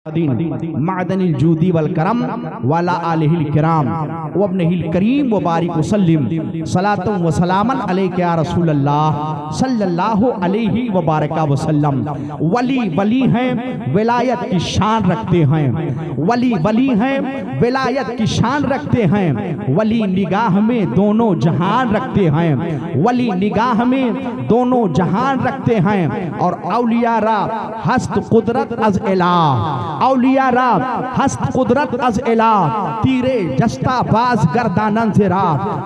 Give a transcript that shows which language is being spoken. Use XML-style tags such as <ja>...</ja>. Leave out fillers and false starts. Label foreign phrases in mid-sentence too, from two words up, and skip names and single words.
<ar>معدن الجود والكرم وعلى آله الكرام وابنه الكريم وبارك وسلم صلاةً وسلامًا عليك يا رسول الله صلى الله عليه وبارك وسلم.</ar> <ur>ولی ولی ہیں، ولایت کی شان رکھتے ہیں. ولی ولی ہیں، ولایت کی شان رکھتے ہیں. ولی نگاہ میں دونوں جہان رکھتے ہیں. ولی نگاہ میں دونوں جہان رکھتے ہیں.</ur> <fa>اور اولیا را هست قدرت از اله، اولیا را هست قدرت از اله، تیر جسته باز گردانند ز راه.</fa>